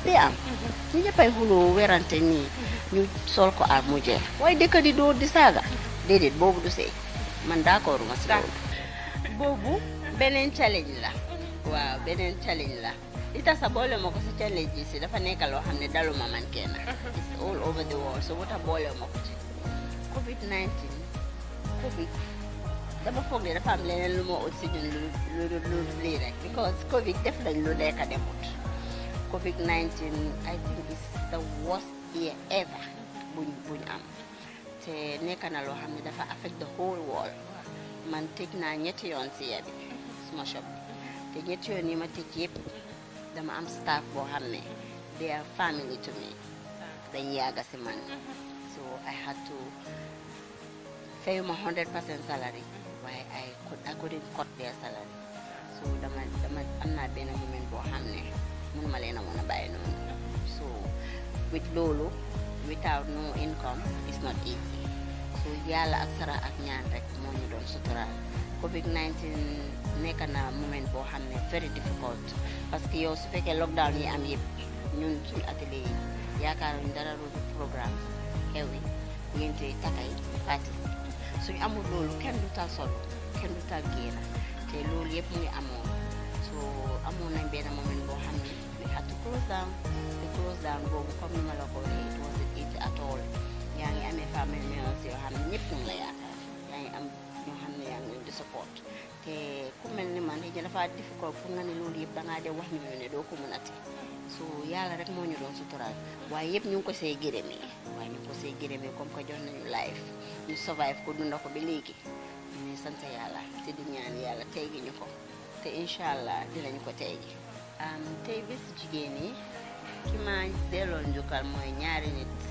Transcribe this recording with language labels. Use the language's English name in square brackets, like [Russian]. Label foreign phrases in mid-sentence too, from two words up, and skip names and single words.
[Wolof] dee am ñu ñëppay xuloo werante nii ñu sol ko ar mu jeex waaye dëkka di dóor di saaga déedéet boobu du sëy man d'accord ma si loolu boobu beneen challenge la waaw beneen challenge la li tax sa boole ma ko si challenge yi si dafa nekk loo xam ne daluma man kenn [English] it's all over the world [Wolof] so wuta boole ma ko ci COVID-19 covid dama foog ne dafa am leneen lu ma ut si ñun lu lii rek because covid def nañ lu nekk demut [English] COVID-19 I think is the worst year ever [Wolof] buñ am te nekk na loo xam ne dafa [English] affect the whole world [Wolof] man tëj naa ñetti yoon si year bi suma shop te ñetti yoon yi ma tëj yëpp dama am staff boo xam ne [English] they are family to me [Wolof] dañ yàgga si man [English] so I had to pay [Wolof] ma 100% salary waaye [English] I couldn't cut their salary [Wolof] so dama am naa benn moment boo xam ne mënuma leen a mën a bàyyi noonu so with loolu [English] without no income it's not easy [Wolof] so yàlla ak sara ak ñaan rek moo ñu doon suturaal COVID-19 nekk na moment boo xam ne [English] very difficult [French] parce que [Wolof] yow su fekkee lockdown yi am yëpp ñun suñu atelier yi yaakaaruñ dara lu programme xew yi ngénte takay party suñu amul loolu kenn du tal solo kenn du tal génn te loolu yëpp mu ngi amoon so amoon nañ benn moment boo xam ne [English] we had to close down [Wolof] te close down boobu comme ni ma la ko waxee [English] it wasn't easy at all [Wolof] yaa ngi amee [English] family members [Wolof] yoo xam ne ñëpp ñu ngi la yaakaar yaa ngi am ñoo xam ne yaa ngi leen di support te ku mel ni man xëy dafa difficult pour nga ne loolu yëpp dangaa dem wax ñu ne doo ko mën a ti so yàlla rek moo ñu doon suturaal waaye yëpp ñu ngi ko see gërëmee waaye ñu ngi ko see gërëmee [French] comme que [Wolof] jox nañu life ñu survive ko dunda ko ba léegi ñu ngi sant yàlla te di ñaan yàlla tey gi ñu ko te [Arabic] incha allah [Wolof] dinañu ko tey gi tey bés jigéen yi ki ma delloo njukkal mooy ñaari nit